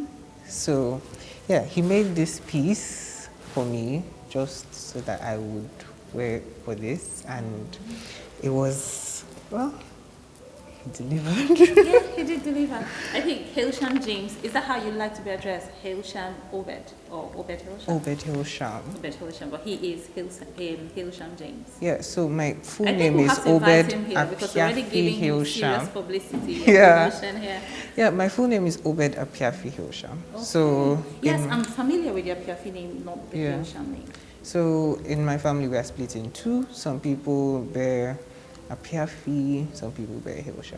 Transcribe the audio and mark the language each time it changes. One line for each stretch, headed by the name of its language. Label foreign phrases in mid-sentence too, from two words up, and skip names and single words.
English: So yeah, he made this piece for me just so that I would wear it for this, and it was, well, he delivered. Yeah, he did deliver. I think Hailsham James, is that how you like to be addressed? Hailsham Obed or Obed Hailsham? Obed Hailsham. Obed Hailsham, but he is Hailsham James. Yeah, so my full name is Obed Hailsham. Publicity. Yeah. Here. Yeah, my full name is Obed Hailsham. Okay. So yes, I'm familiar with your Apiafi name, not the Hailsham name. So in my family, we are split in two. Some people bear Apiafi, some people bear Hailsham.